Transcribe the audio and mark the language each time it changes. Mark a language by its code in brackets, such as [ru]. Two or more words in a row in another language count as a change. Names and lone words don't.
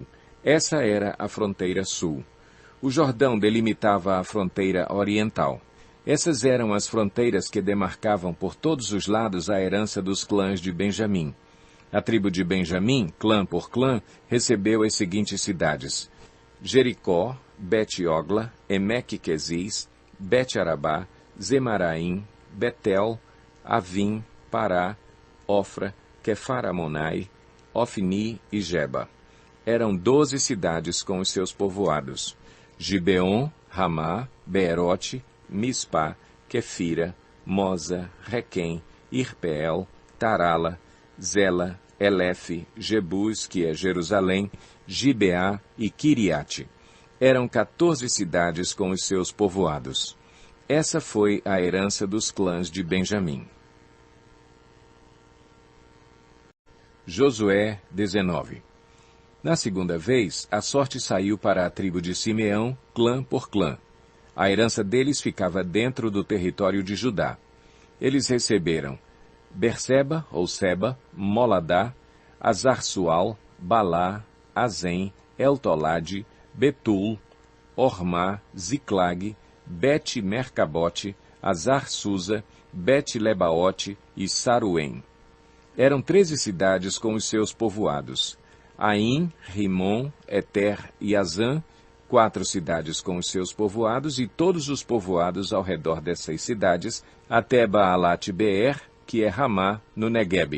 [pt] Essa era a fronteira sul. O Jordão delimitava a fronteira oriental. Essas eram as fronteiras que demarcavam por todos os lados a herança dos clãs de Benjamim. A tribo de Benjamim, clã por clã, recebeu as seguintes cidades: Jericó, Bet-Ogla, Emeque-Queziz, Bet-Arabá, Zemaraim, Betel, Avim, Pará, Ofra, Quefar-Amonai, Ofni e Geba. Eram 12 cidades com os seus povoados: Gibeon, Ramá, Beerote, Mispá, Quefira, Moza, Requém, Irpeel, Tarala, Zela, Elefe, Jebus, que é Jerusalém, Gibeá e Quiriate. Eram 14 cidades com os seus povoados. Essa foi a herança dos clãs de Benjamim. Josué 19. Na segunda vez, a sorte saiu para a tribo de Simeão, clã por clã. A herança deles ficava dentro do território de Judá. Eles receberam Berseba, ou Seba, Moladá, Azar-Sual, Balá, Azem, Eltolade, Betul, Ormá, Ziclag, Bet-Mercabote, Azar-Susa, Bet-Lebaote e Saruém. Eram 13 cidades com os seus povoados: Aim, Rimon, Eter e Azã, 4 cidades com os seus povoados, e todos os povoados ao redor dessas cidades, até Baalat-Beer, que é Ramá, no Neguebe.